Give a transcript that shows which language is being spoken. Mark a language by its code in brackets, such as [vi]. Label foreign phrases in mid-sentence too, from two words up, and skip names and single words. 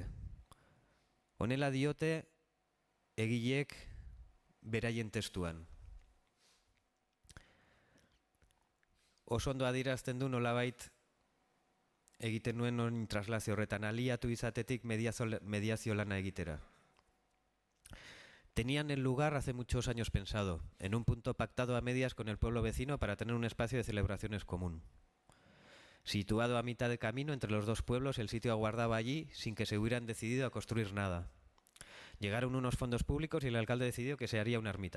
[eu] Honela diote egileek beraien testuan. Oso ondo adierazten du nolabait egiten nuen oin traslazio horretan, aliatu izatetik mediazio lana egitera. [es] Tenían el lugar hace muchos años pensado, en un punto pactado a medias con el pueblo vecino para tener un espacio de celebraciones común. Situado a mitad de camino entre los dos pueblos, el sitio aguardaba allí sin que se hubieran decidido a construir nada. Llegaron unos fondos públicos y el alcalde decidió que se haría una ermita.